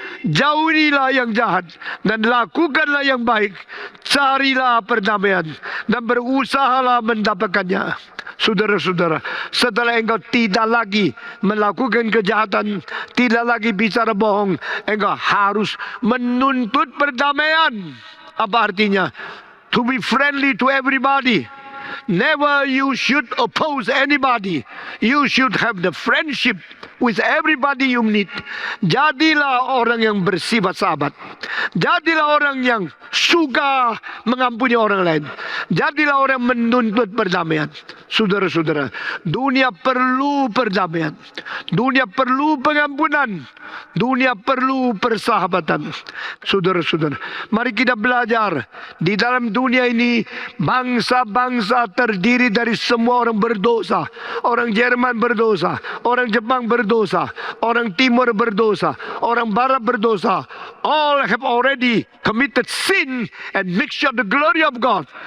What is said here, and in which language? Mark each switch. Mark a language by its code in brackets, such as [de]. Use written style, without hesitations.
[id] Jauhilah yang jahat dan lakukanlah yang baik. Carilah perdamaian dan berusahalah mendapatkannya. Saudara-saudara, setelah engkau tidak lagi melakukan kejahatan, tidak lagi bicara bohong, engkau harus menuntut perdamaian. Apa artinya? [en] To be friendly to everybody. Never you should oppose anybody. You should have the friendship with everybody you meet. [id] Jadilah orang yang bersifat sahabat. Jadilah orang yang suka mengampuni orang lain. Jadilah orang yang menuntut perdamaian. Saudara-saudara, dunia perlu perdamaian. Dunia perlu pengampunan. Dunia perlu persahabatan. Saudara-saudara, mari kita belajar. Di dalam dunia ini, bangsa-bangsa terdiri dari semua orang berdosa. Orang Jerman berdosa, orang Jepang berdosa, orang Timur berdosa, orang Barat berdosa. [en] All have already committed sin and mixture the glory of God.